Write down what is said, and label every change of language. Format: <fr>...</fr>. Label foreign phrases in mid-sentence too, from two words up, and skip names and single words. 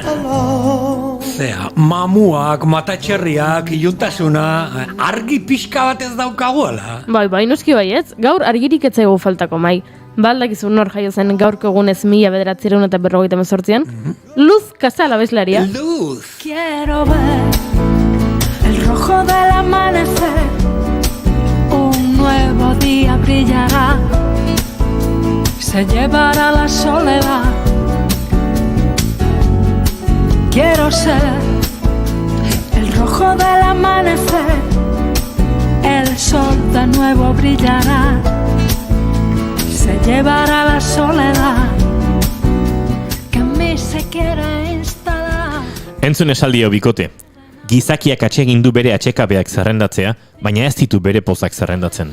<eu>Zea, mamuak, matatxerriak, iluntasuna, argi pixka bat ez daukaguela. Bai, noski baietz, gaur argirik ez zaigu faltako Mai. Baldakizu nor jaio zen gaurko egunez 1958an? Luz Casal abeslaria. Luz!</eu> <es>Quiero ver el rojo del amanecer, un nuevo día brillará. se llevará la soledad. Quiero ser el rojo del amanecer, el sol de nuevo brillará, se llevará la soledad que en mí se quiere instalar.</es> <eu>Entzun esaldio bikote. Gizakiak atsegin du bere atsekabeak zerrendatzea, baina ez ditu bere pozak zerrendatzen.</eu>